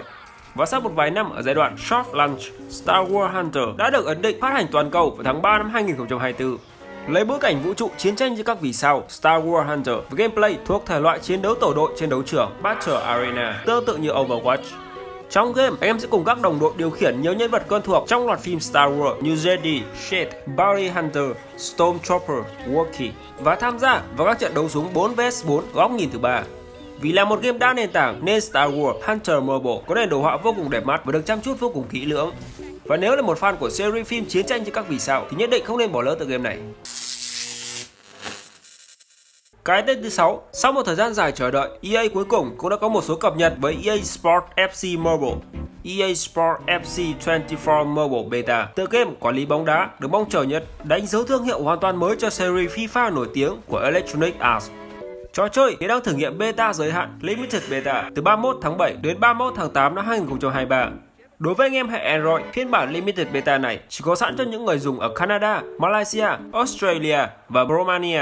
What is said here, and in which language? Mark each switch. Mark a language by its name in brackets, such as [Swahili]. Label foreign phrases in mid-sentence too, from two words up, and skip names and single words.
[Vietnamese] Và sau một vài năm ở giai đoạn [English] soft launch, [Vietnamese] Star Wars Hunter đã được ấn định phát hành toàn cầu vào tháng 3 năm 2024. Lấy bối cảnh vũ trụ chiến tranh giữa các vì sao, Star Wars Hunter với gameplay thuộc thể loại chiến đấu tổ đội trên đấu trường Battle Arena, tương tự như Overwatch. Trong game, anh em sẽ cùng các đồng đội điều khiển nhiều nhân vật quen thuộc trong loạt phim Star Wars như Jedi, Sith, Bounty Hunter, Stormtrooper, Wookiee và tham gia vào các trận đấu súng 4 vs 4 góc nhìn thứ ba. Vì là một game đa nền tảng nên Star Wars Hunter Mobile có nền đồ họa vô cùng đẹp mắt và được chăm chút vô cùng kỹ lưỡng. Và nếu là một fan của series phim chiến tranh trên các vì sao thì nhất định không nên bỏ lỡ tựa game này. Cái tên thứ 6, sau một thời gian dài chờ đợi, EA cuối cùng cũng đã có một số cập nhật với EA Sports FC Mobile. EA Sports FC 24 Mobile Beta, tựa game quản lý bóng đá được mong chờ nhất, đánh dấu thương hiệu hoàn toàn mới cho series FIFA nổi tiếng của Electronic Arts. Trò chơi hiện đang thử nghiệm beta giới hạn Limited Beta từ 31 tháng 7 đến 31 tháng 8 năm 2023. Đối với anh em hệ Android, phiên bản Limited Beta này chỉ có sẵn cho những người dùng ở Canada, Malaysia, Australia và Romania.